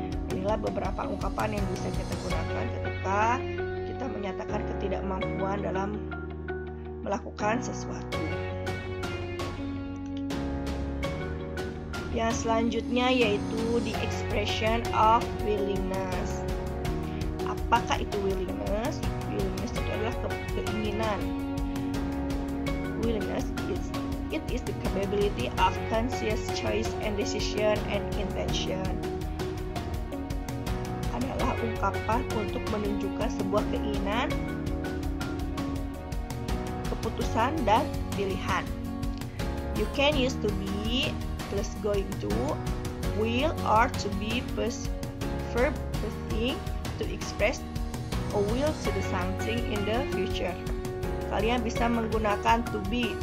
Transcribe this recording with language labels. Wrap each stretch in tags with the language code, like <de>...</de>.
<id>Inilah beberapa ungkapan yang bisa kita gunakan ketika kita menyatakan ketidakmampuan dalam melakukan sesuatu. Yang selanjutnya yaitu</id> <en>the expression of willingness.</en> <id>Apakah itu willingness? Willingness itu adalah keinginan.</id> <en>Willingness is the capability of conscious choice and decision and intention.</en> <id>Adalah ungkapan untuk menunjukkan sebuah keinginan, keputusan, dan pilihan.</id> <en>You can use to be plus going to, will, or to be plus verb plus thing to express a will to do something in the future.</en> <id>Kalian bisa menggunakan to be.</id>